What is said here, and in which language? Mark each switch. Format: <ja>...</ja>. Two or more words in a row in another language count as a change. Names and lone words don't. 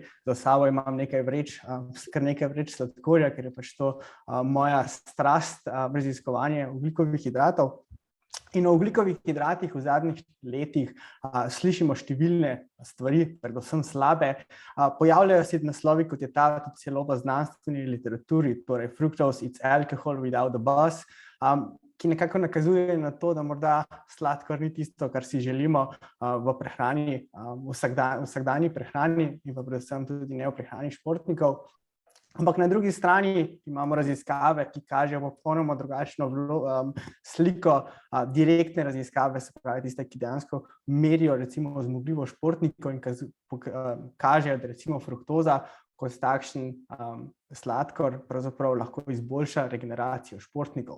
<sl>Za sabo imam kar nekaj vreč sladkorja, ker je pač to moja strast, raziskovanje ogljikovih hidratov. In o ogljikovih hidratih v zadnjih letih slišimo številne stvari, predvsem slabe. Pojavljajo se naslovi, kot je ta tudi celo v znanstveni literaturi, torej</sl> <en>fructose, it's alcohol without the buzz,</en> <sl>ki nekako nakazuje na to, da morda sladkor ni tisto, kar si želimo v prehrani, vsakdanji prehrani in pa predvsem tudi ne v prehrani športnikov. Ampak na drugi strani imamo raziskave, ki kažejo popolnoma drugačno sliko, direktne raziskave, se pravi tiste, ki dejansko merijo recimo zmogljivost športnikov in kažejo, da recimo fruktoza kot takšen sladkor pravzaprav lahko izboljša regeneracijo športnikov.</sl>